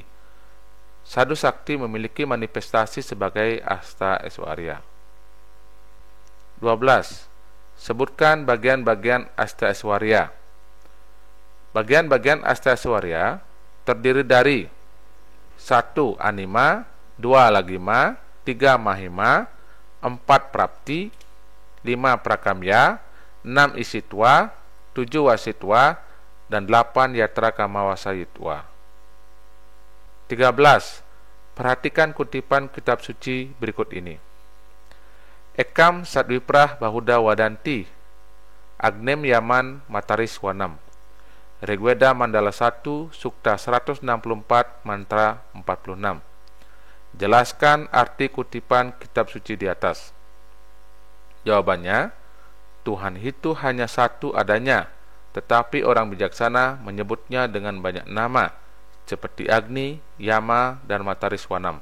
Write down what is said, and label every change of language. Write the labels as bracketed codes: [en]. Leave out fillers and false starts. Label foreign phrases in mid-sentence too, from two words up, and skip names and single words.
[id] Sadu Sakti memiliki manifestasi sebagai Asta Aishwarya. 12. Sebutkan bagian-bagian Asta Aishwarya. Bagian-bagian Asta Aishwarya terdiri dari 1. Anima, 2. Lagima, 3. Mahima, 4. Prapti, 5. Prakamya, 6. Isitwa, 7. Wasitwa, dan 8. Yatra Kama Wasayitwa. 13. Perhatikan kutipan kitab suci berikut ini. [sa] Ekam Satwiprah Bahuda Wadanti Agnem Yaman Matariswanam. [id] Rigveda Mandala 1 Sukta 164 Mantra 46. Jelaskan arti kutipan kitab suci di atas. Jawabannya, Tuhan itu hanya satu adanya, tetapi orang bijaksana menyebutnya dengan banyak nama, seperti Agni, Yama, dan Matariswanam.